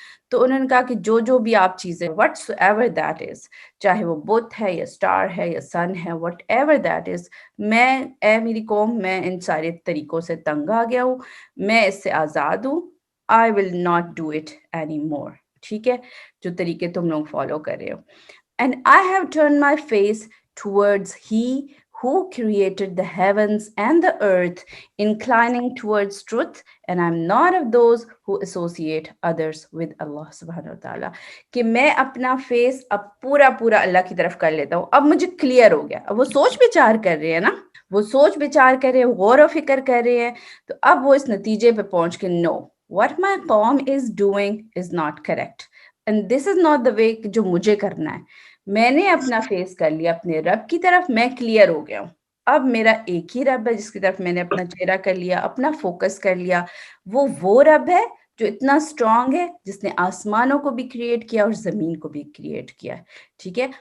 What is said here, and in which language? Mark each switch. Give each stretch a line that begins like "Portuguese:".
Urdu: تو انہوں نے کہا کہ جو بھی آپ چیزیں
English: whatsoever that is,
Urdu: چاہے وہ بت ہے یا اسٹار ہے یا سن ہے,
English: whatever that is,
Urdu: میں, اے میری قوم, میں ان سارے طریقوں سے تنگ آ گیا ہوں, میں اس سے آزاد ہوں.
English: I will not do it anymore, ٹھیک ہے,
Urdu: جو طریقے تم لوگ فالو کر رہے ہو.
English: And I have turned my face towards He who created the heavens and the earth, inclining towards truth, and I'm not of those who associate others with Allah subhanahu wa ta'ala.
Urdu: کہ میں اپنا face اب پورا اللہ کی طرف کر لیتا ہوں. اب مجھے کلیئر ہو گیا. اب وہ سوچ بچار کر رہے ہیں نا, وہ سوچ بچار کر رہے ہیں, غور و فکر کر رہے ہیں, تو اب وہ اس نتیجے پہ پہنچ کے
English: no, what my قوم is doing is not correct. And this is not the way
Urdu: جو مجھے کرنا ہے. میں نے اپنا فیس کر لیا اپنے رب کی طرف, میں کلیئر ہو گیا ہوں. اب میرا ایک ہی رب ہے جس کی طرف میں نے اپنا چہرہ کر لیا, اپنا فوکس کر لیا. وہ رب ہے جو اتنا اسٹرانگ ہے, جس نے آسمانوں کو بھی کریٹ کیا اور زمین کو بھی کریٹ کیا, ٹھیک ہے.